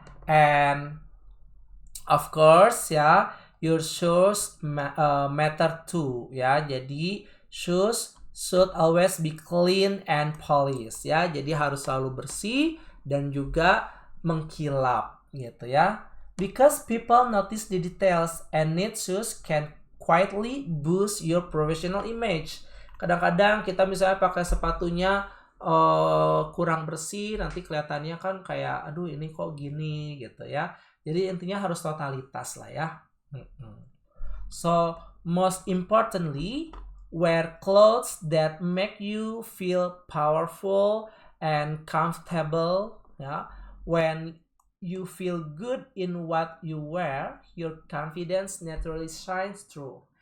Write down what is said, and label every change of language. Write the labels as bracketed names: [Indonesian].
[English] And of course ya, your shoes matter too ya. Jadi shoes should always be clean and polished ya. [Indonesian] Jadi harus selalu bersih dan juga mengkilap gitu ya. [English] Because people notice the details and neat shoes can quietly boost your professional image. [Indonesian] Kadang-kadang kita misalnya pakai sepatunya kurang bersih, nanti kelihatannya kan kayak aduh ini kok gini gitu ya. Jadi intinya harus totalitas lah ya. [English] So most importantly, wear clothes that make you feel powerful and comfortable ya. When you feel good in what you wear, your confidence naturally shines through.